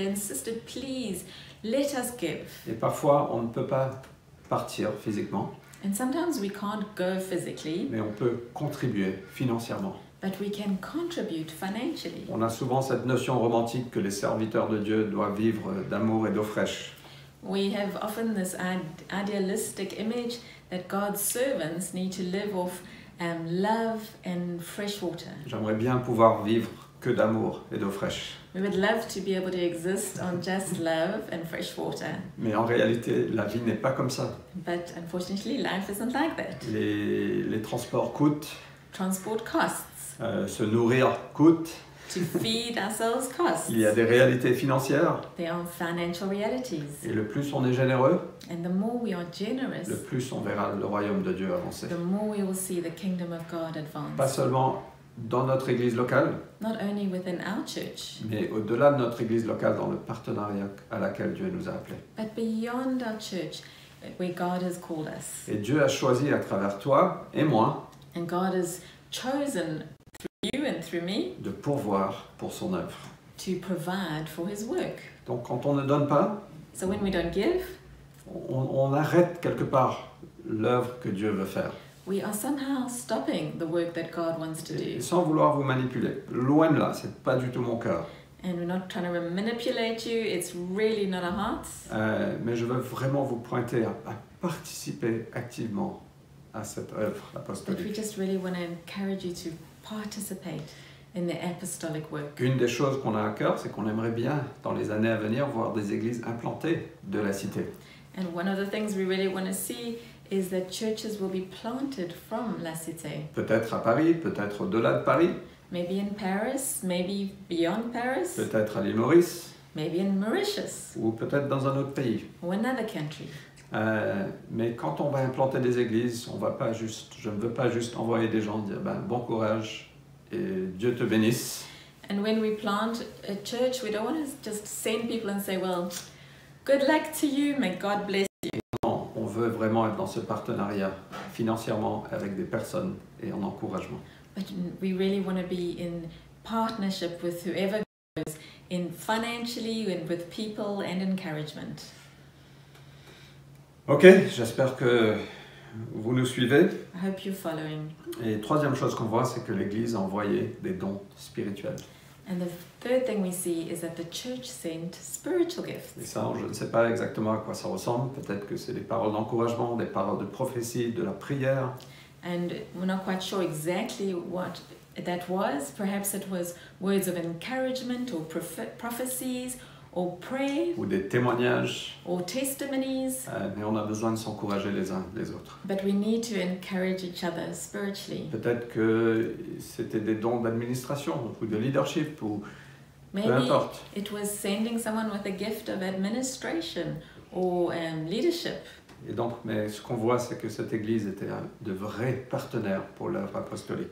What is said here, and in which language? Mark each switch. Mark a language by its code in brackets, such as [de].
[en] They insisted, please, let us give. [fr] Et parfois, on ne peut pas partir physiquement, [en] And sometimes we can't go physically, [fr] mais on peut contribuer financièrement. [en] but we can contribute financially. [fr] On a souvent cette notion romantique que les serviteurs de Dieu doivent vivre d'amour et d'eau fraîche. [en] We have often this idealistic image that God's servants need to live off love and fresh water. [fr] J'aimerais bien pouvoir vivre que d'amour et d'eau fraîche. [en] We would love to be able to exist on just love and fresh water. [fr] Mais en réalité, la vie n'est pas comme ça. [en] But unfortunately, life isn't like that. [fr] Les transports coûtent, [en] Transport costs. [fr] se nourrir coûte. [en] To feed ourselves costs. [fr] Il y a des réalités financières. [en] There are financial realities. [fr] Et le plus on est généreux, [en] And the more we are generous, [fr] le plus on verra le royaume de Dieu avancer. [en] the more we will see the kingdom of God [fr] Pas [en] advance. [fr] seulement dans notre église locale, [en] Not only within our church, [fr] mais au-delà de notre église locale, dans le partenariat à laquelle Dieu nous a appelés. [en] but beyond our church, where God has called us. [fr] Et Dieu a choisi à travers toi et moi [en] And God has chosen through you and through me [fr] de pourvoir pour son œuvre. [en] to provide for His work. [fr] Donc quand on ne donne pas, [en] So when we don't give, [fr] on arrête quelque part l'œuvre que Dieu veut faire. [en] we are somehow stopping the work that God wants to [fr] Et [en] do. [fr] sans vouloir vous manipuler. Loin de là, c'est pas du tout mon cœur. [en] And we're not trying to manipulate you, it's really not our hearts. [fr] Mais je veux vraiment vous pointer à participer activement à cette œuvre [en] But we [fr] apostolique. [en] just really want to encourage you to participate in the apostolic work. [fr] Une des choses qu'on a à cœur, c'est qu'on aimerait bien, dans les années à venir, voir des églises implantées de la cité. [en] And one of the things we really want to see is that churches will be planted from La Cité. [fr] Peut-être à Paris, peut-être au-delà de Paris, [en] Maybe in Paris, maybe beyond Paris, [fr] peut-être à l'île Maurice, [en] maybe in Mauritius [fr] ou peut-être dans un autre pays. [en] or another country. [fr] Mais quand on va implanter des églises, je ne veux pas juste envoyer des gens dire bon courage et Dieu te bénisse. [en] And when we plant a church, we don't want to just send people and say, well, good luck to you, may God bless you. [fr] Non, on veut vraiment être dans ce partenariat financièrement avec des personnes et en encouragement. [en] But we really want to be in partnership with whoever goes, in financially and with people and encouragement. [fr] Ok, j'espère que vous nous suivez. [en] I hope you're following. [fr] Et troisième chose qu'on voit, c'est que l'Église a envoyé des dons spirituels. [en] And the third thing we see is that the church sent spiritual [fr] Et [en] gifts. [fr] ça, je ne sais pas exactement à quoi ça ressemble. Peut-être que c'est des paroles d'encouragement, des paroles de prophétie, de la prière. [en] And we're not quite sure exactly what that was. Perhaps it was words of encouragement or prophecies or prayer [fr] Ou des témoignages. [en] or testimonies. [fr] Mais on a besoin de s'encourager les uns les autres. [en] But we need to encourage each other spiritually. [fr] Peut-être que c'était des dons d'administration ou de leadership ou peu [en] Maybe [fr] importe. [en] it was sending someone with a gift of administration or leadership. [fr] Et donc, mais ce qu'on voit, c'est que cette église était de vrais partenaires pour l'œuvre apostolique.